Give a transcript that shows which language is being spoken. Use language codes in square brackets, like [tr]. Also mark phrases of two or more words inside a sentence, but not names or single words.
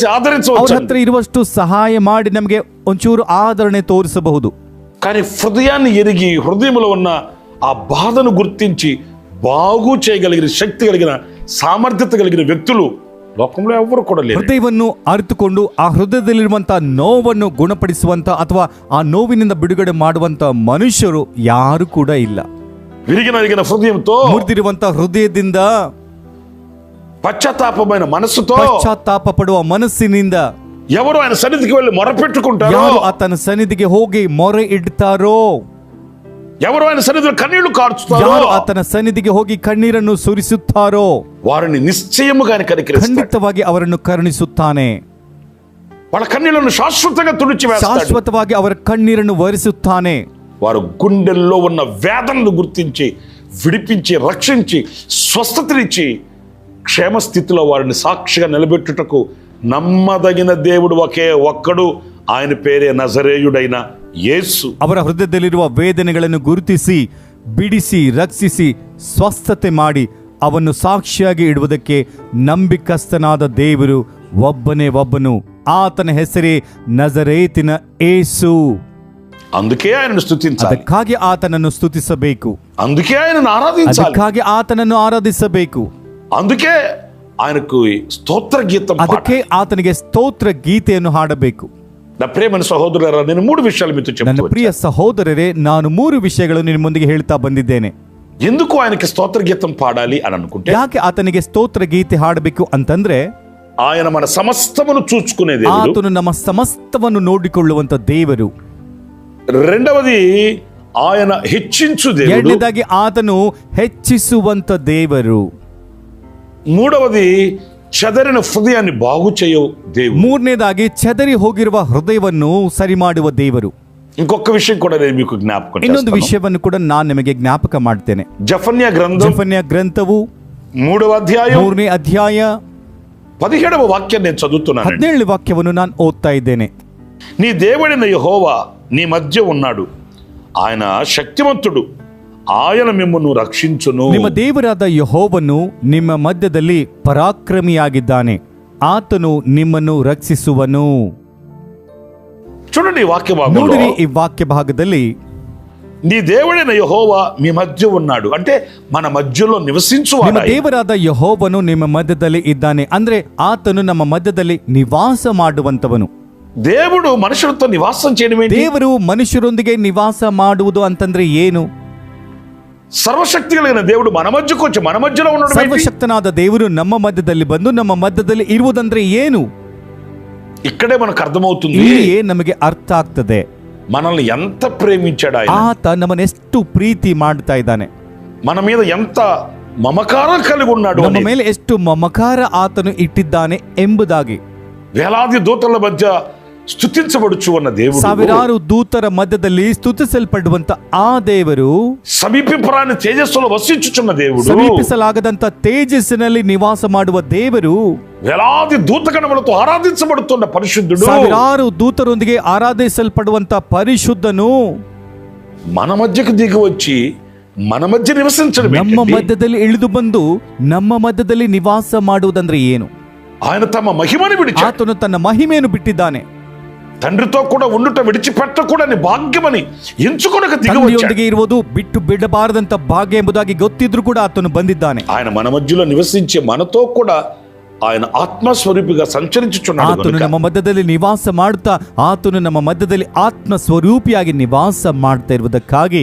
[kn] ಅವ್ರ [te] ఆదరించవచ్చు. [kn] ಹತ್ರ ఇರುವಷ್ಟು సహాయ ಮಾಡಿ నಮಗೆ ಒಂಚೂರು ಆದರಣೆ ತೋರಿಸಬಹುದು. [te] కానీ హృదయాన్ని ఎరిగి హృదయంలో ఉన్న ఆ బాధను గుర్తించి బాగు చేయగలిగిన శక్తి కలిగిన సామర్థ్యత కలిగిన వ్యక్తులు లోకంలో ఎవరు కూడా లేరు. [kn] ಹೃದಯವನ್ನು ಅರಿತುಕೊಂಡು ಆ ಹೃದಯದಲ್ಲಿರುವಂತಹ ನೋವನ್ನು ಗುಣಪಡಿಸುವಂತ ಅಥವಾ ಆ ನೋವಿನಿಂದ ಬಿಡುಗಡೆ ಮಾಡುವಂತ ಮನುಷ್ಯರು ಯಾರು ಕೂಡ ಇಲ್ಲ. [te] విరిగిన హృదయంతో, [kn] ಮುರಿದಿರುವಂತ ಹೃದಯದಿಂದ, [te] పశ్చాత్తాపమైన మనస్సుతో [kn] ಪಶ್ಚಾತ್ತಾಪ ಪಡುವ ಮನಸ್ಸಿನಿಂದ [te] ఎవరు ఆయన సన్నిధికి వెళ్ళి మొరపెట్టుకుంటారో, [kn] ಯಾರು ಆತನ ಸನ್ನಿಧಿಗೆ ಹೋಗಿ ಮೊರೆ ಇಡ್ತಾರೋ, [te] ఎవరు ఆయన సన్నిధిలో కన్నీళ్లు కార్చుతారో, [kn] ಯಾರು ಆತನ ಸನ್ನಿಧಿಗೆ ಹೋಗಿ ಕಣ್ಣೀರನ್ನು ಸುರಿಸುತ್ತಾರೋ [te] వారిని నిశ్చయముగా ఆయన కనికరిస్తాడు. [kn] ಖಂಡಿತವಾಗಿ ಅವರನ್ನು ಕರುಣಿಸುತ್ತಾನೆ. [te] వాళ్ళ కన్నీళ్లను శాశ్వతంగా తుడిచివేస్తాడు. [kn] ಶಾಶ್ವತವಾಗಿ ಅವರ ಕಣ್ಣೀರನ್ನು ಒರೆಸುತ್ತಾನೆ. [te] వారు గుండెల్లో ఉన్న వేదనను గుర్తించి విడిపించి రక్షించి స్వస్థతనిచ్చి క్షేమ స్థితిలో వారిని సాక్షిగా నిలబెట్టుటకు నమ్మదగిన దేవుడు ఒకే ఒక్కడు, ఆయన పేరే నజరేయుడైన యేసు. [kn] ಅವರ ಹೃದಯದಲ್ಲಿರುವ ವೇದನೆಗಳನ್ನು ಗುರುತಿಸಿ, ಬಿಡಿಸಿ, ರಕ್ಷಿಸಿ, ಸ್ವಸ್ಥತೆ ಮಾಡಿ ಅವನ್ನು ಸಾಕ್ಷಿಯಾಗಿ ಇಡುವುದಕ್ಕೆ ನಂಬಿಕಸ್ಥನಾದ ದೇವರು ಒಬ್ಬನೇ ಒಬ್ಬನು. ಆತನ ಹೆಸರೇ ನಜರೇತಿನ ಯೇಸು. [te] అందుకే ఆయనను స్తుతించాలి, [kn] ಅದಕ್ಕಾಗಿ ಆತನನ್ನು ಸ್ತುತಿಸಬೇಕು, [te] అందుకే ఆయనను ఆరాధించాలి, [kn] ಅದಕ್ಕಾಗಿ ಆತನನ್ನು ಆರಾಧಿಸಬೇಕು, [te] అందుకే ఆయనకు స్తోత్ర గీతం [kn] ಅದಕ್ಕೆ ಆತನಿಗೆ ಸ್ತೋತ್ರ ಗೀತೆಯನ್ನು ಹಾಡಬೇಕು. [te] నా ప్రియమైన సహోదరులారా, నేను 3 విషయాలు మీతో [kn] ನನ್ನ [te] చెప్తాను. [kn] ಪ್ರಿಯ ಸಹೋದರರೇ, ನಾನು 3 ವಿಷಯಗಳನ್ನು ನಿಮ್ಮ ಮುಂದಿಗೆ ಹೇಳ್ತಾ ಬಂದಿದ್ದೇನೆ. [te] ఎందుకు ఆయనకి స్తోత్ర గీతం పాడాలి అని అనుకుంటే, [kn] ಯಾಕೆ ಆತನಿಗೆ ಸ್ತೋತ್ರ ಗೀತೆ ಹಾಡಬೇಕು ಅಂತಂದ್ರೆ, [te] ఆయన మన సమస్తమును చూచుకునే దేవుడు. [kn] ಆತನು ನಮ್ಮ ಸಮಸ್ತವನ್ನು ನೋಡಿಕೊಳ್ಳುವಂತ ದೇವರು. [te] రెండవది ఆయన హెచ్చించు దేవుడు. [kn] ಎರಡನೇದಾಗಿ ಆತನು ಹೆಚ್ಚಿಸುವಂತ ದೇವರು. [te] మూడవది చెదరిన హృదయాన్ని బాగు చేయు దేవుడు. [kn] ಮೂರನೇದಾಗಿ ಚದರಿ ಹೋಗಿರುವ ಹೃದಯವನ್ನು ಸರಿ ಮಾಡುವ ದೇವರು. [te] ఇంకొక విషయం కూడా నేను మీకు జ్ఞాపకం [kn] ಇನ್ನೊಂದು [te] చేస్తాను. [kn] ವಿಷಯವನ್ನು ಕೂಡ ನಾನು ನಿಮಗೆ ಜ್ಞಾಪಕ ಮಾಡ್ತೇನೆ. [te] జఫన్య గ్రంథం [kn] ಜಫನ್ಯ ಗ್ರಂಥವು [te] 3వ అధ్యాయం [kn] 3ನೇ ಅಧ್ಯಾಯ [te] 17వ వాక్యం నేను చదువుతున్నాను. [kn] 17ನೇ ವಾಕ್ಯವನ್ನು ನಾನು ಓದ್ತಾ ಇದ್ದೇನೆ. [te] నీ దేవుడైన యెహోవా నీ మధ్య ఉన్నాడు, ఆయన శక్తివంతుడు, ఆయన మిమ్మును రక్షించును. [kn] ನಿಮ್ಮ ದೇವರಾದ ಯೆಹೋವನು ನಿಮ್ಮ ಮಧ್ಯದಲ್ಲಿ ಪರಾಕ್ರಮಿಯಾಗಿದ್ದಾನೆ, ಆತನು ನಿಮ್ಮನ್ನು ರಕ್ಷಿಸುವನು. [te] చూడండి ఈ వాక్య భాగంలో, [kn] ನೋಡಿರಿ ಈ ವಾಕ್ಯ ಭಾಗದಲ್ಲಿ, [te] నీ దేవుడైన యెహోవా మీ మధ్య ఉన్నాడు అంటే మన మధ్యలో నివసించువాడు. [kn] ನಿಮ್ಮ ದೇವರಾದ ಯೆಹೋವನು ನಿಮ್ಮ ಮಧ್ಯದಲ್ಲಿ ಇದ್ದಾನೆ ಅಂದ್ರೆ ಆತನು ನಮ್ಮ ಮಧ್ಯದಲ್ಲಿ ನಿವಾಸ ಮಾಡುವಂತವನು. [te] దేవుడు మనుషులతో నివాసం చేయడం ఏంటి? [kn] ದೇವರು ಮನುಷ್ಯರೊಂದಿಗೆ ನಿವಾಸ ಮಾಡುವುದು ಅಂತಂದ್ರೆ ಏನು? [te] సర్వశక్తి కలిగిన దేవుడు మన మధ్యకు వచ్చి మన మధ్యలో ఉండడం ఏంటి? [kn] ಸರ್ವಶಕ್ತನಾದ ದೇವರು ನಮ್ಮ ಮಧ್ಯದಲ್ಲಿ ಬಂದು ನಮ್ಮ ಮಧ್ಯದಲ್ಲಿ ಇರುವುದಂದ್ರೆ ಏನು? [te] ఇక్కడే మనకు అర్థమవుతుంది [kn] ಇಲ್ಲಿಯೇ ನಮಗೆ ಅರ್ಥ ಆಗ್ತದೆ [te] మనల్ని ఎంత ప్రేమించాడు ఆయన, [kn] ಆತ ನಮ್ಮನ್ನೆಷ್ಟು ಪ್ರೀತಿ ಮಾಡ್ತಾ ಇದ್ದಾನೆ, [te] మన మీద ఎంత మమకారం కలిగి ఉన్నాడు [kn] ನಮ್ಮ [te] అని. [kn] ಮೇಲೆ ಎಷ್ಟು ಮಮಕಾರ ಆತನು ಇಟ್ಟಿದ್ದಾನೆ ಎಂಬುದಾಗಿ. [te] వేలాది దూతల మధ్య స్తుతించబడుచు ఉన్న దేవుడు, [kn] ಸಾವಿರಾರು ದೂತರ ಮಧ್ಯದಲ್ಲಿ ಸ್ತುತಿಸಲ್ಪಡುವಂತ ಆ ದೇವರು, [te] సమీపింపరాని తేజస్సులో వసించుచున్న దేవుడు, [kn] ಸಮೀಪಿಸಲಾಗದಂತ ತೇಜಸ್ಸಿನಲ್ಲಿ ನಿವಾಸ ಮಾಡುವ ದೇವರು, [te] వేలాది దూతగణములతో ఆరాధించబడుతున్న పరిశుద్ధుడు, [kn] ಸಾವಿರಾರು ದೂತರೊಂದಿಗೆ ಆರಾಧಿಸಲ್ಪಡುವಂತ ಪರಿಶುದ್ಧನು [te] మన మధ్యకు దిగి వచ్చి మన మధ్య నివసించడం [kn] ನಮ್ಮ [te] ఏంటండి? [kn] ಮಧ್ಯದಲ್ಲಿ ಇಳಿದು ಬಂದು ನಮ್ಮ ಮಧ್ಯದಲ್ಲಿ ನಿವಾಸ ಮಾಡುವುದಂದ್ರೆ ಏನು? [te] ఆయన తమ మహిమని విడిచాడు. [kn] ಆತನು ತನ್ನ ಮಹಿಮೆಯನ್ನು ಬಿಟ್ಟಿದ್ದಾನೆ. [te] తండ్రితో కూడా ఉండుట విడిచిపెట్టకూడని భాగ్యమని ఎంచుకొనక దిగి వచ్చాడు. [kn] ತಂದೆಯೊಂದಿಗೆ ಇರುವುದು ಬಿಟ್ಟು ಬಿಡಬಾರದಂತ ಭಾಗ್ಯ ಎಂಬುದಾಗಿ ಗೊತ್ತಿದ್ರು ಕೂಡ ಆತನು ಬಂದಿದ್ದಾನೆ. [te] ఆయన మన మధ్యలో నివసించి మనతో కూడా ఆయన ఆత్మస్వరూపిగా సంచరించుచున్నాడు [kn] ಆತನು [te] గనుక [kn] ನಮ್ಮ ಮಧ್ಯದಲ್ಲಿ ನಿವಾಸ ಮಾಡುತ್ತಾ ಆತನು ನಮ್ಮ ಮಧ್ಯದಲ್ಲಿ ಆತ್ಮ ಸ್ವರೂಪಿಯಾಗಿ ನಿವಾಸ ಮಾಡ್ತಾ ಇರುವುದಕ್ಕಾಗಿ